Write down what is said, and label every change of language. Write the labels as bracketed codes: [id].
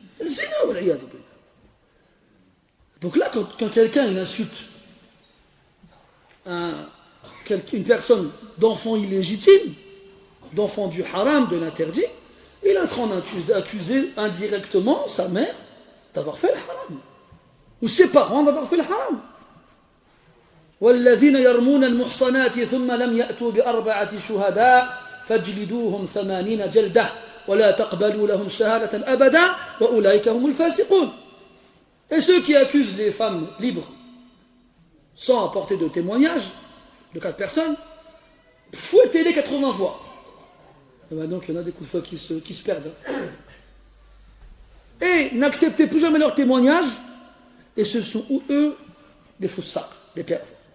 [fr] Zina ou l'iyad billah. Donc là, quand quelqu'un il insulte une personne d'enfant illégitime, d'enfant du haram, de l'interdit, il est en train d'accuser indirectement sa mère d'avoir fait le haram, ou ses parents d'avoir fait le haram. [ar] والذين يرمون المحصنات ثم لم يأتوا بأربعة شهداء فاجلدوهم 80 جلدة ولا تقبلوا لهم شهادة أبدا وأولئك هم الفاسقون. [fr] Et ceux qui accusent les femmes libres sans apporter de témoignage de 4 personnes, fouettez-les 80 fois. Et ben donc il y en a des coups de fouet qui se perdent. Et n'acceptez plus jamais leur témoignage, et ce sont eux les faux sacs, les pervers.